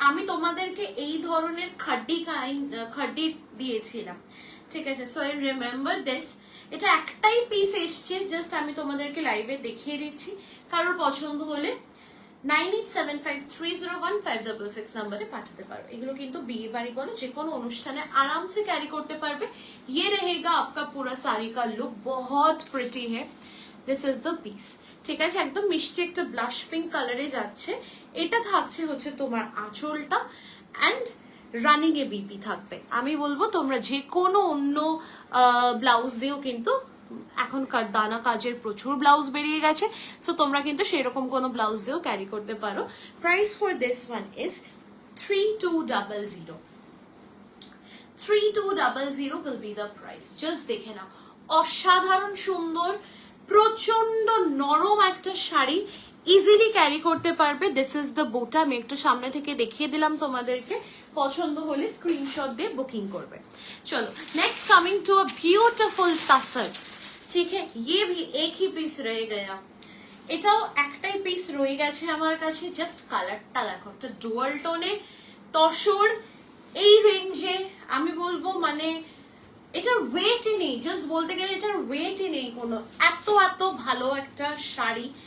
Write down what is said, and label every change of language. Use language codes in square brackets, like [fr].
[bn] আমি তোমাদেরকে এই ধরনের খাড্ডি দিয়েছিলাম, ঠিক আছে। সো আই রিমেম্বার দিস, এটা একটাই পিস এসছে, জাস্ট আমি তোমাদেরকে লাইভে দেখিয়ে দিচ্ছি, কারোর পছন্দ হলে 9875301566 নাম্বারে পাঠাতে পারো। এগুলো কিন্তু বিয়ে বাড়ি বলো যে কোনো অনুষ্ঠানে আরামসে ক্যারি করতে পারবে। [hi] ये रहेगा आपका पूरा साड़ी का लुक, बहुत प्रिटी है। [bn] दिस इज द পিস, ঠিক আছে। একদম মিষ্টি একটা ব্লাশ পিঙ্ক কালারে যাচ্ছে, এটা থাকছে হচ্ছে তোমার আঁচলটা, অ্যান্ড রানিং এ বিপি থাকবে। আমি বলবো তোমরা যে কোনো অন্য ব্লাউজ দিয়েও কিন্তু, এখনকার দানা কাজের প্রচুর ব্লাউজ বেরিয়ে গেছে, সো তোমরা কিন্তু সেরকম কোনো ব্লাউজ দিয়েও ক্যারি করতে পারো। [en] Price for this one is 3200, 3200 will be the price. [bn] Just দেখে নাও, অসাধারণ সুন্দর, প্রচন্ড নরম একটা শাড়ি, ইজিলি ক্যারি করতে পারবে। [en] this is the বোটা, [bn] আমি একটু সামনে থেকে দেখিয়ে দিলাম তোমাদেরকে, পছন্দ হলে স্ক্রিনশট দিয়ে বুকিং করবে। [en] চলো next coming to a beautiful tussar, ठीक है। [hi] ये भी एक ही पीस रह गया, [bn] এটাও একটাই পিস রয়ে গেছে আমার কাছে। জাস্ট কালারটা দেখো, একটা ডুয়াল টোনে তসর, এই রেঞ্জে আমি বলবো মানে এটার ওয়েটই নেই, জাস্ট বলতে গেলে এটার ওয়েটই নেই কোনো, এত এত ভালো একটা শাড়ি।